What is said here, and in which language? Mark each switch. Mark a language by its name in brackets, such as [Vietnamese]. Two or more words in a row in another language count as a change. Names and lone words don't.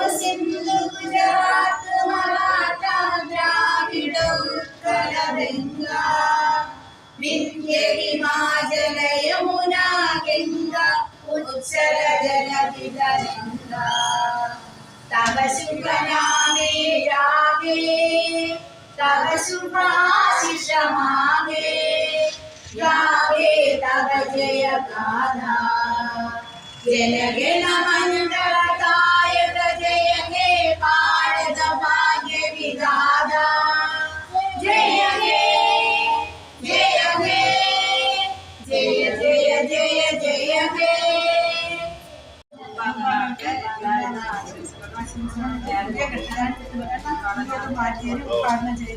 [Bangla] সিন্ধু গুজরাট মরাঠ দ্রাবিড় উৎকল বঙ্গ, বিন্ধ্য হিমাচল যমুনা গঙ্গ উজ্জল জলধি গঙ্গ, তব শুভ নামে রাগে তব শুভাশিষ মাগে, গাবে তব জয় গাথা, জনগণ মঙ্গলদায়ক জয় হে ভারত ভাগ্য বিধাতা, জয় হে জয় হে জয় জয় জয় জয় হে. [Malayalam] ഉദ്ഘാടനം